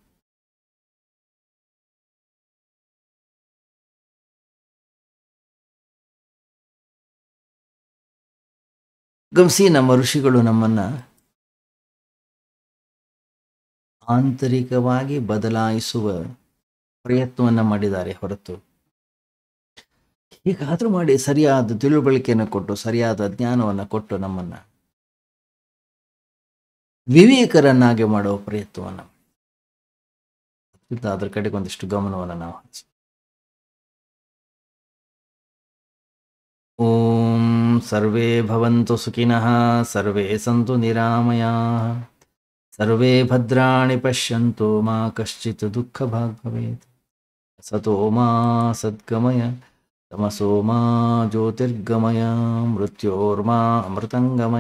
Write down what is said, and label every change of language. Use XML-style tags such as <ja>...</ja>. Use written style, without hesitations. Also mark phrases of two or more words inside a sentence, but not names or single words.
<kn>ಗಮನಿಸಿ, ನಮ್ಮ ಋಷಿಗಳು ನಮ್ಮನ್ನ ಆಂತರಿಕವಾಗಿ ಬದಲಾಯಿಸುವ ಪ್ರಯತ್ನವನ್ನ ಮಾಡಿದ್ದಾರೆ ಹೊರತು ಹೀಗಾದ್ರೂ ಮಾಡಿ ಸರಿಯಾದ ತಿಳುವಳಿಕೆಯನ್ನು ಕೊಟ್ಟು, ಸರಿಯಾದ ಜ್ಞಾನವನ್ನು ಕೊಟ್ಟು ನಮ್ಮನ್ನ ವಿವೇಕರನ್ನಾಗಿ ಮಾಡುವ ಪ್ರಯತ್ನವನ್ನ ಅದರ ಕಡೆಗೆ ಒಂದಿಷ್ಟು ಗಮನವನ್ನು ನಾವು ಹಚ್ಚಿ.</kn> <sa>ಓಂ ಸರ್ವೇ ಭವಂತು ಸುಖಿನಃ, ಸರ್ವೇ ಸಂತು ನಿರಾಮಯಾಃ, ಸರ್ವೇ ಭದ್ರಾಣಿ ಪಶ್ಯಂತು ಮಾ ಕಶ್ಚಿತ್ ದುಃಖ ಭಾಗ್ ಭವೇತ್. ಸತೋ ಮಾ ಸದ್ಗಮಯ, ತಮಸೋ ಮಾ ಜ್ಯೋತಿರ್ಗಮಯ, ಮೃತ್ಯೋರ್ಮಾ ಅಮೃತಂಗಮಯ.</sa>